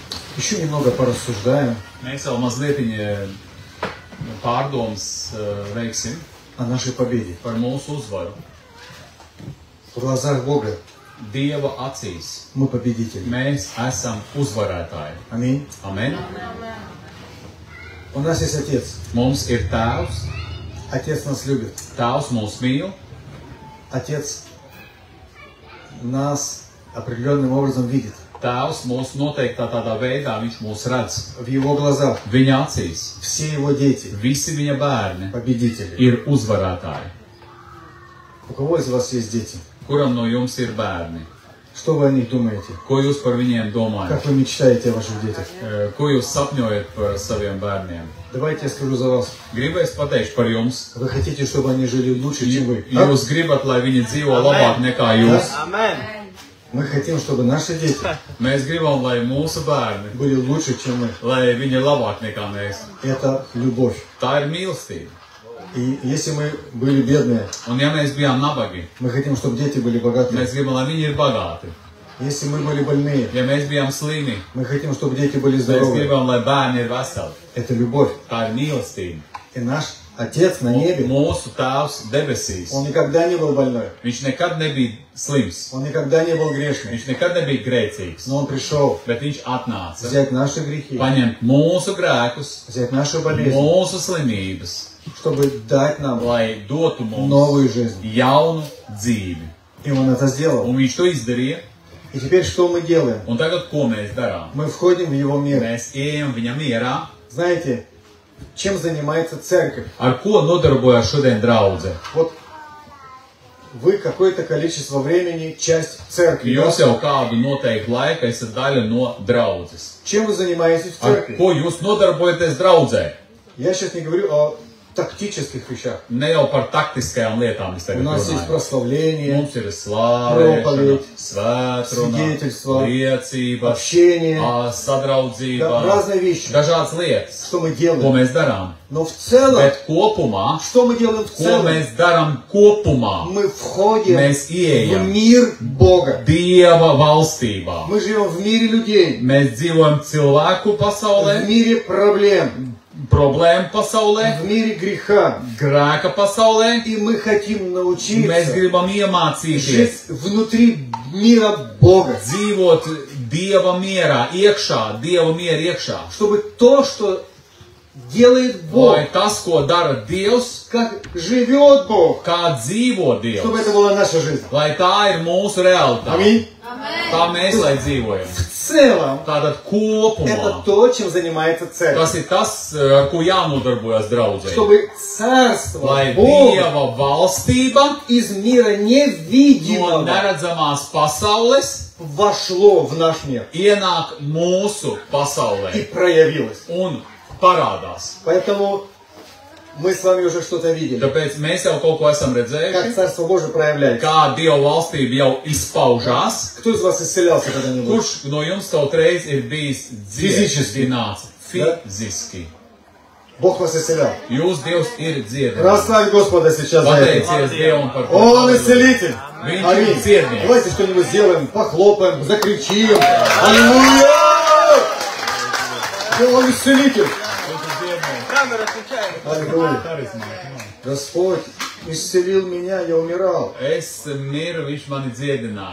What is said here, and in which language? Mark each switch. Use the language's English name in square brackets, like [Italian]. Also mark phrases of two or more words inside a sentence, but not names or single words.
[Russian] Еще немного порассуждаем [Latvian] Mēs vēl mazliet pārdomas veiksim [Russian] о нашей победе. [Latvian] par mūsu uzvaru. [Russian] В глазах Бога [Latvian] Dieva acīs [Russian] мы победители. [Latvian] mēs esam uzvarētāji. [Russian] Аминь. [Latvian] Amen. [Russian] У нас есть Отец. [Latvian] Mums ir Tēvs. [Russian] Отец нас любит. [Latvian] Tēvs mūs mīl. [Russian] Отец нас определенным образом видит. [Latvian] Tēvs mūs noteiktā tādā veidā, viņš mūs redz. [Russian] В Его глазах [Latvian] Viņa acīs [Russian] все Его дети [Latvian] visi viņa bērni [Russian] победители. [Latvian] ir uzvarētāji. [Russian] У кого из вас есть дети? [Latvian] Kuram no jums ir bērni? [Russian] Что вы о них думаете? [Latvian] Ko jūs par viņiem domājat? [Russian] Как вы мечтаете о ваших детях? [Latvian] Ko jūs sapņojat par saviem bērniem? [Russian] Давайте я скажу за вас. [Latvian] Gribēs pateikt par jums. [Russian] Вы хотите, чтобы они жили лучше, чем вы? [Latvian] Jūs gribat, lai viņi dzīvo labāk nekā jūs. [Russian] Мы хотим, чтобы наши дети [Latvian] Mēs gribam, lai mūsu bērni, [Russian] были лучше, чем мы. [Latvian] lai viņi ir labāk nekā mēs. [Russian] Это любовь. [Latvian] Tā ir mīlestība. [Russian] И если мы были бедные, [Latvian] Un ja mēs bijām nabagi, [Russian] мы хотим, чтобы дети были богатые. [Latvian] mēs gribam, lai viņi ir bagāti. [Russian] Если мы были больные, [Latvian] Ja mēs bijām slimi, [Russian] мы хотим, чтобы дети были [Latvian] mēs [Russian] здоровы. [Latvian] gribam, lai bērni ir veseli. [Russian] Это любовь. [Latvian] Tā ir mīlestība. [Russian] И наш Отец на небе, [Latvian] Mūsu Tēvs debesīs, [Russian] Он никогда не был больной. [Latvian] viņš nekad nebija slims. [Russian] Он никогда не был грешным. [Latvian] Viņš nekad nebija grēcīgs. [Russian] Но Он пришел [Latvian] Bet viņš atnāca [Russian] взять наши грехи, [Latvian] paņemt mūsu grēkus, [Russian] взять наши болезни, [Latvian] mūsu slimības, [Russian] чтобы дать нам [Latvian] lai dotu mums [Russian] новую жизнь. [Latvian] jaunu dzīvi. [Russian] И Он это сделал. [Latvian] Un viņš to izdarīja. [Russian] И теперь что мы делаем? [Latvian] Un tagad, ko mēs darām? [Russian] Мы входим в Его мир. [Latvian] Mēs ejam viņa mierā. [Russian] Знаете, чем занимается церковь? [Latvian] Ar ko nodarbojas šodien draudze? [Russian] Вот вы какое-то количество времени часть церкви. [Latvian] Jūs jau kādu noteiktu laiku esat daļa no draudzes. [Russian] Чем вы занимаетесь в [Latvian] Ar [Russian] церкви? [Latvian] ko jūs nodarbojaties draudzē? [Russian] Я сейчас не говорю о тактических вещах. [Latvian] Ne jau par taktiskajām lietām es [Russian] У [Latvian] tagad [Russian] нас есть [Latvian] runāju. [Russian] прославление, [Latvian] Mums ir slāvēšana, [Russian] Проповедь, [Latvian] svētruna, [Russian] свидетельство, [Latvian] liecība, [Russian] общение. [Latvian] sadraudzība, [Russian] Да, разные вещи. [Latvian] dažādas lietas, [Russian] Что мы [Latvian] ko [Russian] делаем? [Latvian] mēs darām. [Russian] Но в целом, [Latvian] Bet kopumā, [Russian] что мы делаем в [Latvian] ko [Russian] целом? [Latvian] mēs darām kopumā, [Russian] Мы входим [Latvian] mēs [Russian] в [Latvian] ieejam [Russian] мир Бога. [Latvian] Dieva valstībā. [Russian] Мы живем в мире людей, [Latvian] Mēs dzīvojam cilvēku [Russian] в [Latvian] pasaulē, [Russian] мире проблем, [Latvian] problēmu pasaulē, [Russian] в мире греха. [Latvian] grēka pasaulē. [Russian] И мы хотим [Latvian] Mēs [Russian] научиться [Latvian] gribam iemācīties [Russian] жить внутри мира Бога. [Latvian] dzīvot Dieva mierā, iekšā, Dieva miera iekšā. [Russian] Чтобы то, что делает Бог, [Latvian] Lai tas, ko dara Dievs, [Russian] как живет Бог, [Latvian] kā dzīvo [Russian] чтобы [Latvian] Dievs, [Russian] это была наша жизнь. [Latvian] lai tā ir mūsu realitāte. [Russian] Аминь. [Latvian] Tā mēs lai dzīvojam. [Russian] В целом, [Latvian] Tātad [Russian] это [Latvian] kopumā [Russian] то, чем занимается церковь. [Latvian] tas ir tas, ar ko jānodarbojas draudzē. [Russian] Чтобы царство [Latvian] Lai [Russian] Бога [Latvian] Dieva valstība [Russian] из мира [Latvian] no [Russian] невидимого [Latvian] neredzamās pasaules [Russian] вошло в наш мир [Latvian] ienāk mūsu [Russian] и [Latvian] pasaulē [Russian] проявилось. [Latvian] un parādās. [Russian] Поэтому мы с вами уже что-то видели. [Latvian] Tāpēc mēs jau kaut ko esam [Russian] Как [Latvian] redzējuši, [Russian] Царство Божие проявляется. [Latvian] kā Dieva valstība jau izpaužās. [Russian] Кто из вас исцелялся когда-нибудь? [Latvian] Kurš no jums kaut reiz ir bijis Fiziski. dziedināts? Fiziski. [Russian] Бог вас исцелял. [Latvian] Jūs Dievs ir dziedinājis. [Russian] Прославь Господа сейчас за это. [Latvian] Pateiciet Dievam par to. [Russian] Он исцелитель. [Latvian] Viņš ir [Russian] Аминь. [Latvian] dziednieks. [Russian] Давайте что-нибудь сделаем, похлопаем, закричим. Аллилуйя! Да, Он исцелитель. Камера отвечает. Аллилуйя. Господь исцелил меня, я умирал. [Latvian] Es miru, viņš mani dziedināja.